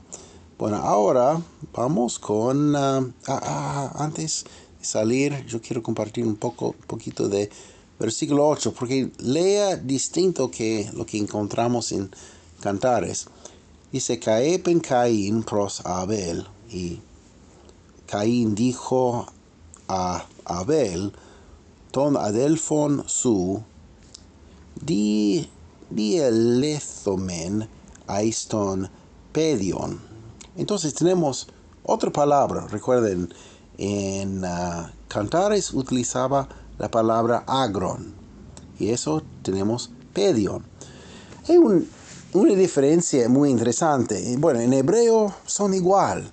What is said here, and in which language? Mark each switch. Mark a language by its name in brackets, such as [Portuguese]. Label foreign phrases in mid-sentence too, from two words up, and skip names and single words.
[Spanish] Bueno, ahora vamos con antes de salir yo quiero compartir un poquito de versículo 8 porque lea distinto que lo que encontramos en Cantares. Dice [Greek] Καὶ εἶπεν Κάϊν πρὸς Ἅβελ, [Spanish] y Caín dijo a Abel [Greek] τὸν ἀδελφὸν αὐτοῦ διέλθωμεν εἰς τὸ πεδίον. [Spanish] Entonces tenemos otra palabra. Recuerden, en Cantares utilizaba la palabra agron y eso tenemos pedion. Hay una diferencia muy interesante. Bueno, en hebreo son igual.